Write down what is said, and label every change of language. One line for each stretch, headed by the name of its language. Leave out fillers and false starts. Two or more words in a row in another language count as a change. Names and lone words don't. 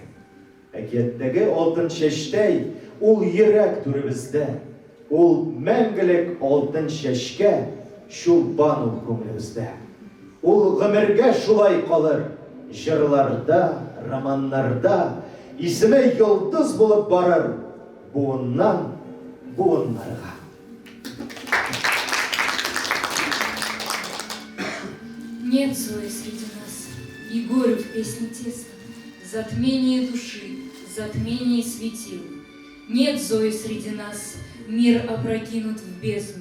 Tatar: Әкияттәге алтын чәчтәй, ул йөрәк түребездә, ул мәңгелек алтын чәчкә, чулпан ул күңелебездә. Ул гомергә шулай калыр, җырларда, романнарда, исеме йолдыз булып барыр, буыннан буыннарга.
Russian: Нет Зои среди нас, и горю в песне тесно, затмение души, затмение светил. Нет Зои среди нас, мир опрокинут в бездну.